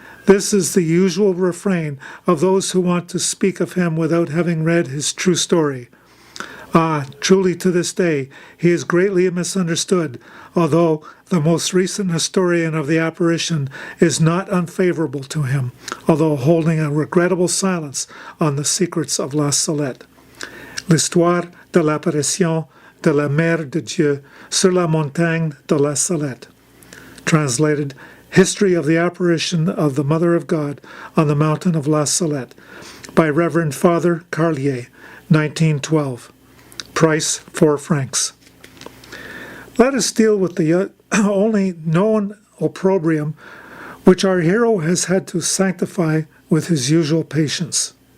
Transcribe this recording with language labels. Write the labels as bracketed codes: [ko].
[en] This is the usual refrain of those who want to speak of him without having read his true story. Ah, truly to this day, he is greatly misunderstood, although the most recent historian of the apparition is not unfavorable to him, although holding a regrettable silence on the secrets of LaSalette. [fr] L'histoire de l'apparition de la Mère de Dieu sur la montagne de LaSalette. [en] Translated, History of the Apparition of the Mother of God on the Mountain of LaSalette, by Reverend Father Carlier, 1912. Price 4 francs. Let us deal with the only known opprobrium which our hero has had to sanctify with his usual patience.